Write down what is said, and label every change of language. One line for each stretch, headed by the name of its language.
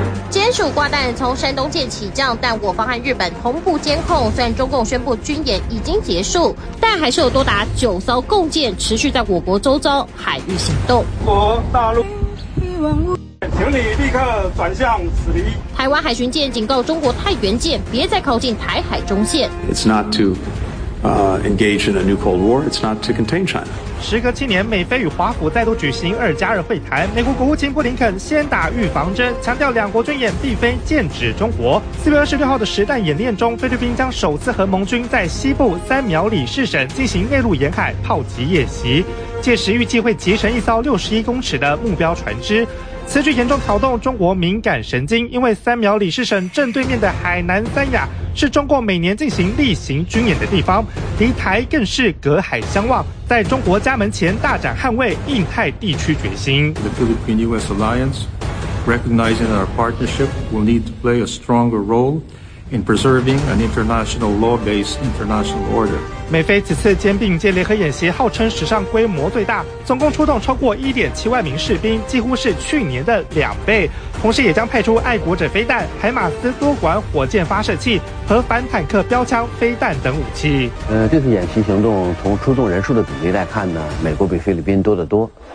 Chinese: 歼十五挂弹从山东舰起降，但我方和日本同步监控，虽然中共宣布军演已经结束，但还是有多达九艘共舰持续在我国周遭海域行动。我大陆请你立刻转向驶离。台湾海巡舰警告中国太原舰别再靠近台海中线。
English: It's not to engage in a new Cold War. It's not to contain China.
Chinese: 时隔七年，美菲与华府再度举行二加二会谈。美国国务卿布林肯先打预防针，强调两国军演并非剑指中国。 4月26号的实弹演练中，菲律宾将首次和盟军在西部三苗里市省进行内陆沿海炮击演习，届时预计会击沉一艘61公尺的目标船只。此举严重挑动中国敏感神经，因为三苗里市省正对面的海南三亚是中国每年进行例行军演的地方，离台更是隔海相望，在中国家门前大展捍卫印太地区决心。
English: The Philippine-US Alliance, recognizing our partnership, will need to play a stronger role in preserving an international law-based international order.
Chinese: 美菲此次肩并肩联合演习号称史上规模最大，总共出动超过1.7万名士兵，几乎是去年的2倍。同时也将派出爱国者飞弹、海马斯多管火箭发射器和反坦克标枪飞弹等武器。这次演习行动从出动人数的比例来看呢，美国比菲律宾多得多。